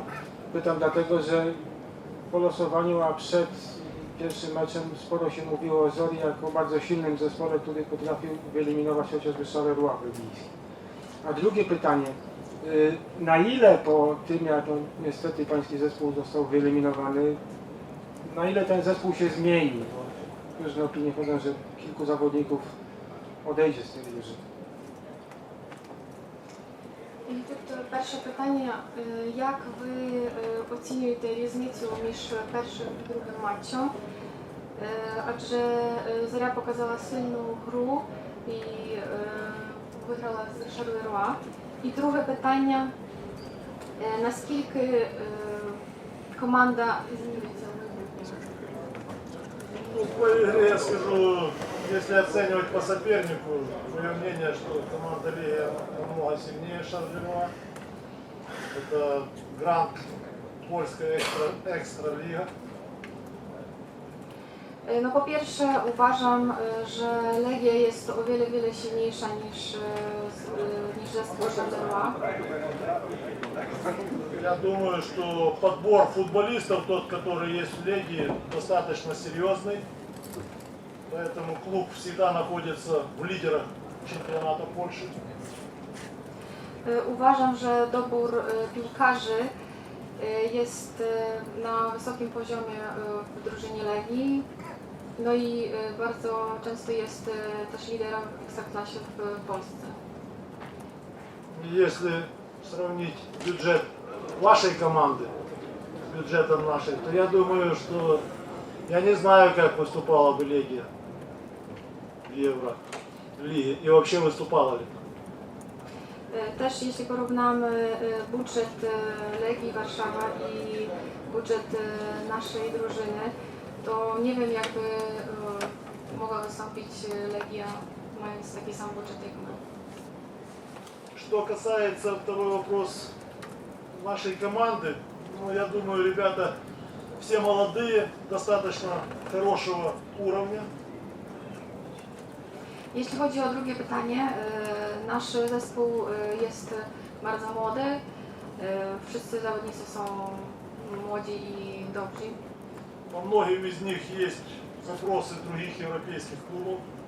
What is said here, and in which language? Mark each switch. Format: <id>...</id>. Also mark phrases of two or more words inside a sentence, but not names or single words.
<pl>Pytam dlatego, że po losowaniu, a przed pierwszym meczem sporo się mówiło o Zorii jako bardzo silnym zespole, który potrafił wyeliminować chociażby Charleroi belgijski. A drugie pytanie. Na ile po tym, jak niestety pański zespół został wyeliminowany, na ile ten zespół się zmieni? Bo różne opinie chodzą, że kilku zawodników odejdzie z tej drużyny.</pl> <uk>І тут перше питання, як ви оцінюєте різницю між першим і другим матчем? Адже Зоря показала сильну гру і виграла з Шарлеруа. І друге питання, наскільки команда зміниться?</uk> <ru>Ну, по игре я скажу, если оценивать по сопернику, мое мнение, что команда Лиги намного сильнее Шарлеруа. Это грант польская экстра-лига.</ru> <pl>No po pierwsze uważam, że Legia jest o wiele silniejsza niż zespół Szарлеруа.</pl> <ru>Я думаю, что подбор футболистов, тот, который есть в Легии, достаточно серьезный. Поэтому клуб всегда находится в лидерах чемпионата Польши.</ru> <pl>Uważam, że dobór piłkarzy jest na wysokim poziomie w drużynie Legii. No i bardzo często jest też liderem w Ekstraklasie w Polsce.</pl> <ru>Если сравнить бюджет вашей команды с бюджетом нашей, то я думаю, что я не знаю, как выступала бы Легия в Евролиге и вообще wystупала ли там.</ru> <pl>Też jeśli porównamy budżet Legii Warszawa i budżet naszej drużyny, to nie wiem, jakby mogła wystąpić Legia, mając taki sam budżet jak my.</pl> <ru>Что касается второй вопрос нашей команды, ну, я думаю, ребята все молодые, достаточно хорошего уровня.</ru> <pl>Jeśli chodzi o drugie pytanie, nasz zespół jest bardzo młody. Wszyscy zawodnicy są młodzi i dobrzy.</pl> <ru>По многим из них есть запросы других европейских клубов.</ru>